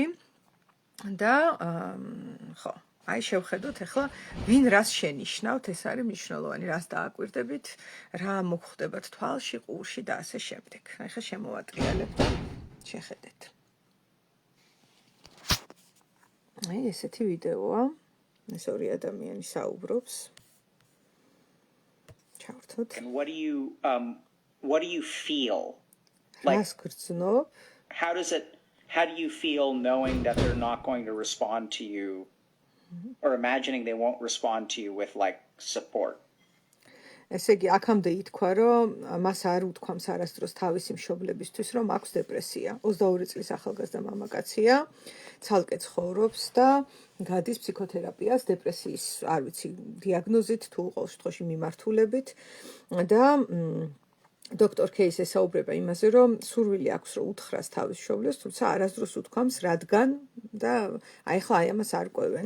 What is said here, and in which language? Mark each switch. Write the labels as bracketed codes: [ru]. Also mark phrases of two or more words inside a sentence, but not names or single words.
[ka] და ხო, აი შევხედოთ ახლა ვინ რას შენიშნავთ, ეს არის მნიშვნელოვანი, რას დააკვირდებით, რა მოხდებათ თვალში, ყურში და ასე შემდეგ. ახლა შემოვატრიალებთ და შეხედეთ. აი ესეთი ვიდეოა. ეს ორი ადამიანი საუბრობს. ჩავართოთ. [en] And what do you feel? [ka] რას გრძნობ? [en] How do you feel knowing that they're not going to respond to you or imagining they won't respond to you with like support? [ka] ესე იგი, აქამდე ითქვა, რომ მას არ უთქვამს არასდროს თავისი მშობლებისთვის, რომ აქვს დეპრესია. 22 წლის ახალგაზრდა მამაკაცია, ცალკე ცხოვრობს და გადის ფსიქოთერაპიას დეპრესიის, არ ვიცი, დიაგნოზით თუ ყოველ შემთხვევაში მიმართულებით და დოქტორ კეის ესაუბრება იმაზე, რომ სურვილი აქვს, რომ უთხრას თავის მშობლებს, თუმცა არასდროს უთქვამს, რადგან და აი ხლა აი ამას არ ყვევენ.